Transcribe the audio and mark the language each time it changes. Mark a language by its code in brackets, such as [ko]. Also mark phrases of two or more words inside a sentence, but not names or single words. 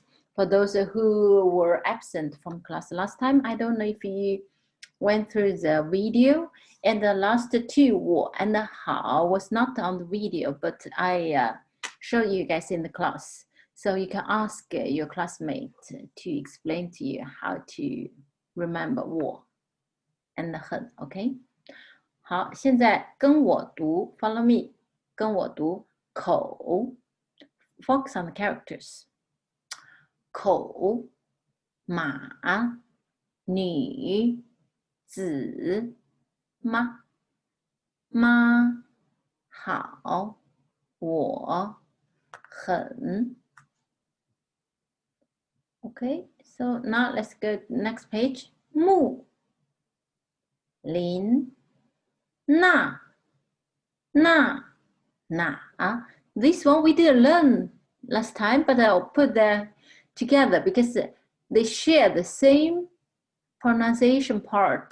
[en] For those who were absent from class last time, I don't know if you went through the video, and the last two 我 and 好 was not on the video, but I showed you guys in the class. So you can ask your classmate to explain to you how to remember 我 and 很 OK [zh] 好，现在跟我读 [en] follow me [zh] 跟我读口 [en] focus on the characters [zh] 口马女子妈妈好我很 [en] Okay, so now let's go to the next page. [zh] 木林那 [en] This one we didn't learn last time, but I'll put them together because they share the same pronunciation part.